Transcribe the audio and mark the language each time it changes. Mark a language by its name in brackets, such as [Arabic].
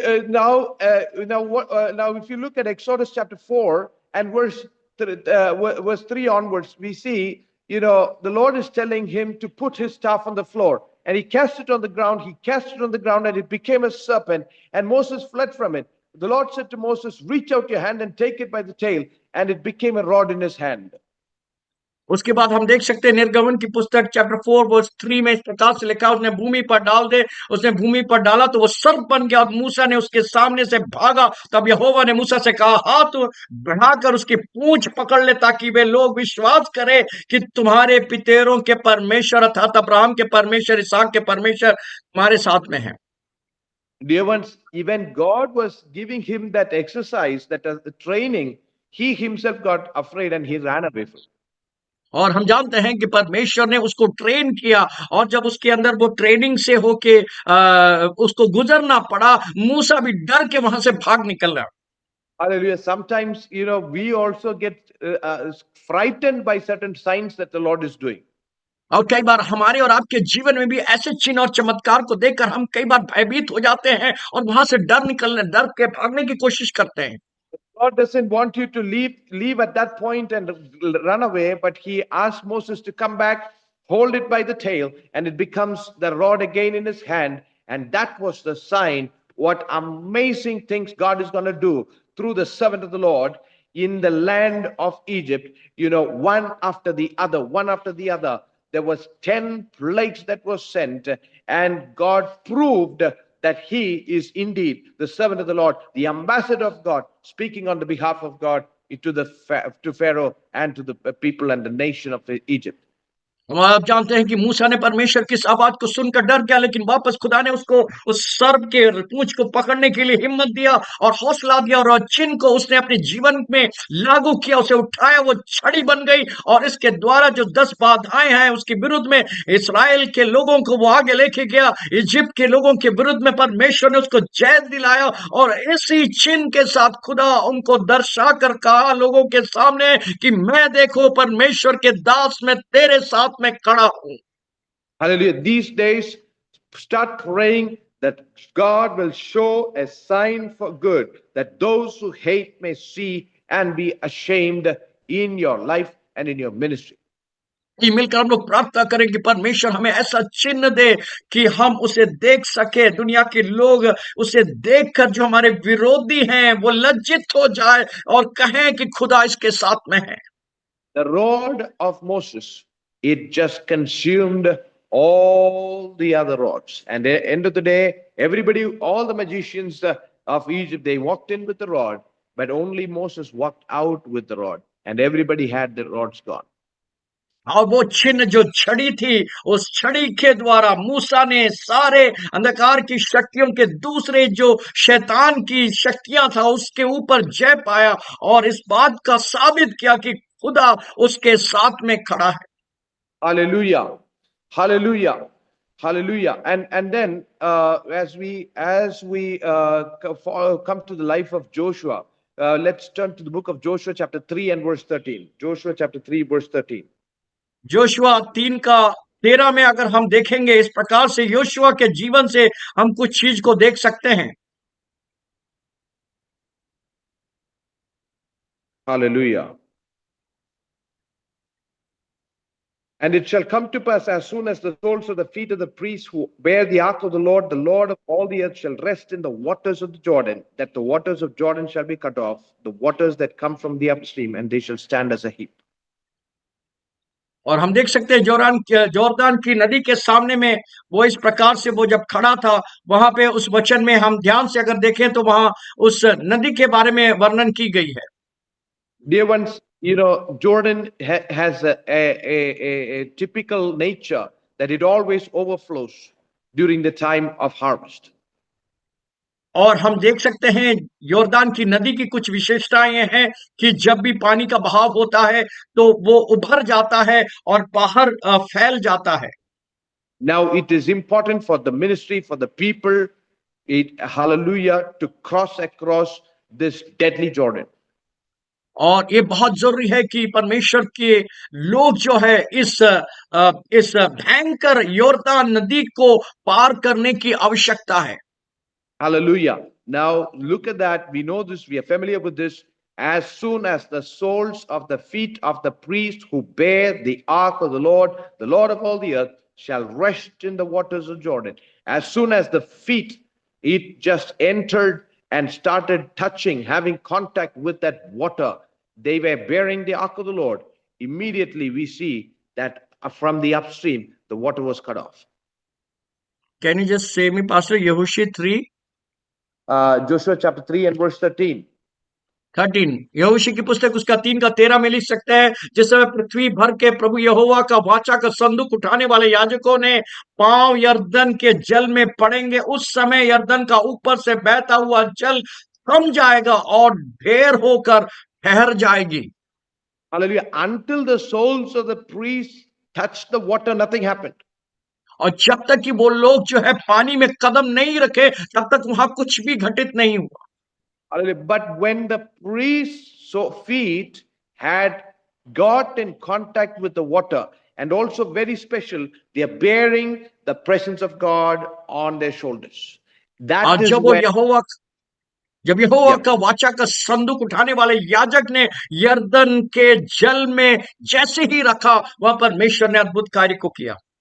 [English] Now, if you look at Exodus chapter 4 and verse 3 onwards, we see, the Lord is telling him to put his staff on the floor. And he cast it on the ground. He cast it on the ground and it became a serpent. And Moses fled from it. The Lord said to Moses, reach out your hand and take it by the tail. And it became a rod in his hand. [Hindi] उसके बाद हम देख सकते हैं निर्गमन की पुस्तक chapter 4 verse 3 में इस प्रकार से लिखा, उसने भूमि पर डाल दे, उसने भूमि पर डाला तो वो सर्प बन गया और मूसा ने उसके सामने से भागा। तब यहोवा ने मूसा से कहा, हाथ बढ़ाकर उसकी पूंछ पकड़ ले ताकि वे लोग विश्वास करें कि तुम्हारे पितरों के परमेश्वर अर्थात अब्राहम के परमेश्वर, इसहाक के परमेश्वर तुम्हारे साथ में है। [English] Dear ones, even God was giving him that exercise, that training, he himself got afraid and he ran away from it. [Hindi] और हम जानते हैं कि परमेश्वर ने उसको ट्रेन किया और जब उसके अंदर वो ट्रेनिंग से होके उसको गुजरना पड़ा, मूसा भी डर के वहां से भाग निकल रहा। [English] Hallelujah. Sometimes, we also get frightened by certain signs that the Lord is doing. [Hindi] और कई बार हमारे और आपके जीवन में भी ऐसे चिन्ह और चमत्कार को देखकर हम कई बार भयभीत हो जाते हैं और वहां से डर के भागने की कोशिश करते हैं। [English] God doesn't want you to leave at that point and run away, but he asked Moses to come back hold it by the tail, and it becomes the rod again in his hand. And that was the sign what amazing things God is going to do through the servant of the Lord in the land of Egypt. You know, one after the other, one after the other. There was 10 plagues that were sent, and God proved that he is indeed the servant of the Lord, the ambassador of God, speaking on the behalf of God to Pharaoh and to the people and the nation of Egypt. [Hindi] हम आप जानते हैं कि मूसा ने परमेश्वर की इस आवाज को सुनकर डर गया, लेकिन वापस खुदा ने उसको उस सर्प के पूंछ को पकड़ने के लिए हिम्मत दिया और हौसला दिया, और चिन्ह को उसने अपने जीवन में लागू किया, उसे उठाया, वो छड़ी बन गई, और इसके द्वारा जो 10 बाधाएं हैं उसके विरुद्ध में इस्राएल के लोगों को वो आगे लेके गया, इजिप्ट के लोगों के विरुद्ध में परमेश्वर ने उसको जय दिलाया, और इसी चिन्ह के साथ खुदा उनको दर्शा कर कहा लोगों के सामने कि मैं देखो परमेश्वर के दास में तेरे साथ में खड़ा हूं। [English] Hallelujah. These days, start praying that God will show a sign for good, that those who hate may see and be ashamed in your life and in your ministry. [Hindi] मिलकर हम लोग प्रार्थना करें कि परमेश्वर हमें ऐसा चिन्ह दे कि हम उसे देख सके, दुनिया के लोग उसे देखकर जो हमारे विरोधी हैं वो लज्जित हो जाए और कहें कि खुदा इसके साथ में है। [English] The rod of Moses, it just consumed all the other rods. And at the end of the day, everybody, all the magicians of Egypt, they walked in with the rod, but only Moses walked out with the rod, and everybody had the rods gone. [Hindi] और वो चिन्ह जो छड़ी थी, उस छड़ी के द्वारा मूसा ने सारे अंधकार की शक्तियों के दूसरे जो शैतान की शक्तियां था उसके ऊपर जय पाया, और इस बात का साबित किया कि खुदा उसके साथ में खड़ा है। [English] Hallelujah. Hallelujah. Hallelujah. And then as we come to the life of Joshua, let's turn to the book of Joshua chapter 3 and verse 13. Joshua chapter 3 verse 13. [Hindi] Yoshua 3:13 में अगर हम देखेंगे, इस प्रकार से योशुआ के जीवन से हम कुछ चीज को देख सकते हैं। [English] Hallelujah. And it shall come to pass as soon as the soles of the feet of the priests who bear the ark of the Lord of all the earth shall rest in the waters of the Jordan, that the waters of Jordan shall be cut off, the waters that come from the upstream, and they shall stand as a heap. [Hindi] और हम देख सकते हैं जोरदान की नदी के सामने में वो इस प्रकार से वो जब खड़ा था, वहां पे उस वचन में हम ध्यान से अगर देखें तो वहां उस नदी के बारे में वर्णन की गई है। [English] Dear ones, you know, Jordan has a typical nature that it always overflows during the time of harvest. [Hindi] और हम देख सकते हैं योरदान की नदी की कुछ विशेषताएं ये हैं कि जब भी पानी का बहाव होता है तो वो उभर जाता है और बाहर फैल जाता है। [English] Now it is important for the ministry, for the people, hallelujah, to cross across this deadly Jordan. [Hindi] और ये बहुत जरूरी है कि परमेश्वर के लोग जो है इस भयंकर योरदान नदी को पार करने की आवश्यकता है। [English] Hallelujah. Now look at that. We know this. We are familiar with this. As soon as the soles of the feet of the priest who bear the ark of the Lord of all the earth, shall rest in the waters of Jordan. As soon as the feet, it just entered and started touching, having contact with that water, they were bearing the ark of the Lord. Immediately we see that from the upstream, the water was cut off. Can you just say me, Pastor, Yehoshua 3? Joshua chapter 3 and verse 13. [Hindi] 13 यहोशू की पुस्तक उसका 3:13 में लिख सकते हैं, जिस समय पृथ्वी भर के प्रभु यहोवा का वाचा का संदूक उठाने वाले याजकों ने पांव यरदन के जल में पड़ेंगे, उस समय यरदन का ऊपर से बहता हुआ जल थम जाएगा और ढेर होकर ठहर जाएगी। [English] Hallelujah. Until the soles of the priests touched the water, nothing happened. [Hindi] और जब तक कि वो लोग जो है पानी में कदम नहीं रखे तब तक वहां कुछ भी घटित नहीं हुआ। [English] But when the priest's feet had got in contact with the water, and also very special, they are bearing the presence of God on their shoulders. That is when [Hindi] जब यहोवा [English] Yeah. [Hindi] का वाचा का संदूक उठाने वाले याजक ने यरदन के जल में जैसे ही रखा, वहां परमेश्वर ने अद्भुत कार्य को किया।